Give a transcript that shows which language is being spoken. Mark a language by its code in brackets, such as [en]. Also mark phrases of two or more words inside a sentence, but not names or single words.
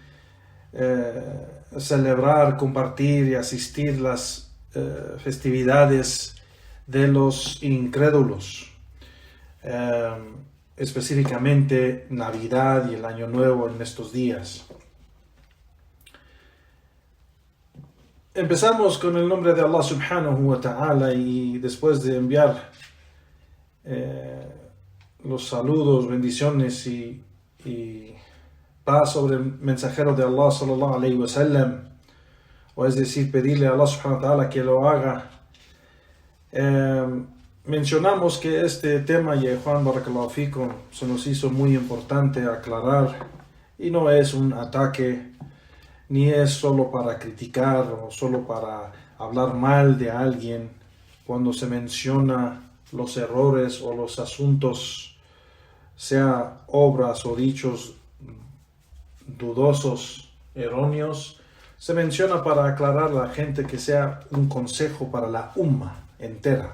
[es] celebrar, compartir y asistir las festividades de los incrédulos, específicamente Navidad y el Año Nuevo en estos días. Empezamos con el nombre de [ar] الله سبحانه وتعالى, [es] y después de enviar los saludos, bendiciones y paz sobre el mensajero de [ar] الله صلى الله عليه وسلم, [es] o es decir, pedirle a [ar] الله سبحانه وتعالى [es] que lo haga, mencionamos que este tema, ya Juan [ar] بارك الله فيكم, [es] se nos hizo muy importante aclarar, y no es un ataque, ni es solo para criticar o solo para hablar mal de alguien. Cuando se menciona los errores o los asuntos, sea obras o dichos dudosos, erróneos, se menciona para aclarar a la gente, que sea un consejo para la umma entera.